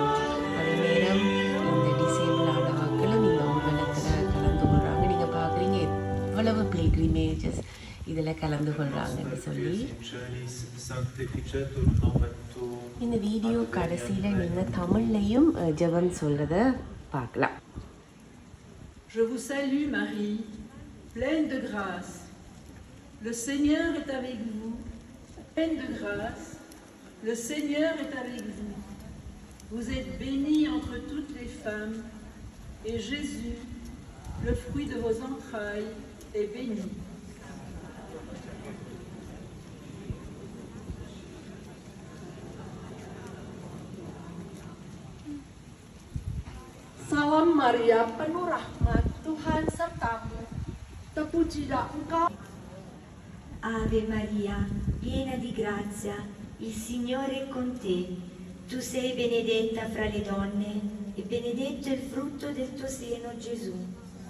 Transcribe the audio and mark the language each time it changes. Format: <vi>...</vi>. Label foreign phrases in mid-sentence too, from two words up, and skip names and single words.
<ta>அதே நேரம் இந்த டிசேபிளான ஆட்களும் இந்த ஊர்வலத்தில் கலந்து கொள்கிறாங்க. நீங்கள் பார்க்குறீங்க எவ்வளவு பில்கிரிமேஜஸ் இதில் கலந்து கொள்கிறாங்கன்னு சொல்லி. இந்த வீடியோ கடைசியில் நீங்கள் தமிழ்லையும் ஜெபம் சொல்கிறத பார்க்கலாம்.</ta> <fr>Je vous salue Marie, pleine de grâce. Le Seigneur est avec vous. Pleine de grâce, le Seigneur est avec vous. Vous êtes bénie entre toutes les femmes, et Jésus, le fruit de vos entrailles, est béni.</fr> <id>Salam Maria, penuh rahmat, Tuhan sertamu. Terpujilah engkau.</id> <it>Ave Maria, piena di grazia, il Signore è con te. Tu sei benedetta fra le donne e benedetto il frutto del tuo seno, Gesù.</it>